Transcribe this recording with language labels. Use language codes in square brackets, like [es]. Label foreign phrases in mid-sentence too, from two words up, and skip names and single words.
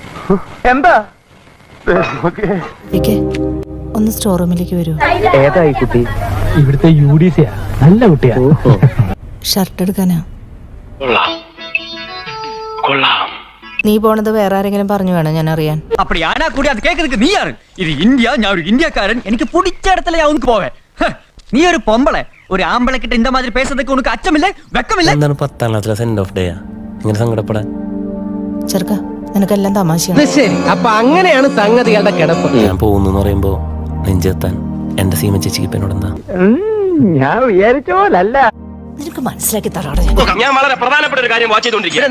[ml] എന്താ ഒന്ന് സ്റ്റോർ റൂമിലേക്ക് വരൂ. ഏതായി കുട്ടി? ഇവിടുത്തെ UDC-യാ, നല്ല കുട്ടിയാ. ഷർട്ട് എടുക്കാനാ. നീ പോണത് വേറെ ആരെങ്കിലും പറഞ്ഞു വേണം ഞാൻ അറിയാൻ. [ta] அப்படி ஆனா கூட அது கேக்குறதுக்கு நீ யாரு? இது இந்தியா, நான் ஒரு இந்தியாக்காரன். எனக்கு பிடிச்ச இடத்துல அவனுக்கு போவேன். நீ ஒரு பொம்பளை, ஒரு ஆம்பளை கிட்ட இந்த மாதிரி பேசுறதுக்கு உனக்கு அச்சம் இல்ல, வெக்கம் இல்ல? [ml] എന്താണ് 10ാം ക്ലാസ്സിലെ [en] send off day [ml] ഇങ്ങനെ സങ്കടപ്പെടാൻ? ചെറുക്ക നിനക്കെല്ലാം തമാശയാണ്. ശരി, അപ്പൊ അങ്ങനെയാണ് സംഗതികളുടെ കിടപ്പ്. ഞാൻ പോകുന്നു പറയുമ്പോ നെഞ്ചെത്താൻ എന്റെ സീമ ചേച്ചിക്ക് ഇപ്പൊ എന്നോടെന്താ? ഞാൻ വിചാരിച്ച പോലല്ല. നിനക്ക് മനസ്സിലാക്കി തരാടെ. ഞാൻ വളരെ പ്രധാനപ്പെട്ട ഒരു കാര്യം വാച്ച് ചെയ്തോണ്ടിരിക്കുക.